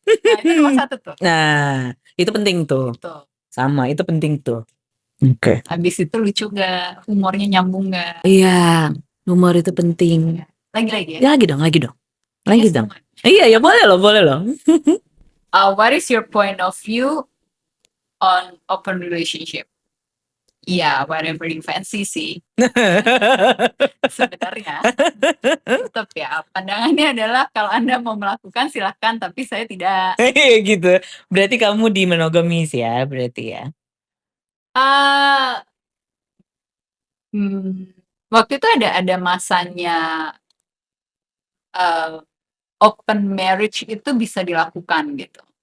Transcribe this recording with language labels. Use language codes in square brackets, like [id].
[id] Nah, itu nomor satu tuh. Nah, itu penting tuh. Tuh. Sama, itu penting tuh. Oke. Habis itu lucu gak? Humornya nyambung gak? Iya, humor itu penting. Lagi-lagi ya? Ya, lagi dong, lagi dong. Lagi [en] Yes, [id] dong. teman. Iya, ya boleh loh, boleh loh. [en] What is your point of view on open relationship? Ya, whatever you fancy sih. [id] Sebenarnya tetap ya, pandangannya adalah kalau Anda mau melakukan silahkan, tapi saya tidak. Gitu. Berarti kamu di monogamis ya, berarti ya. Ah, waktu itu ada masanya open marriage itu bisa dilakukan gitu.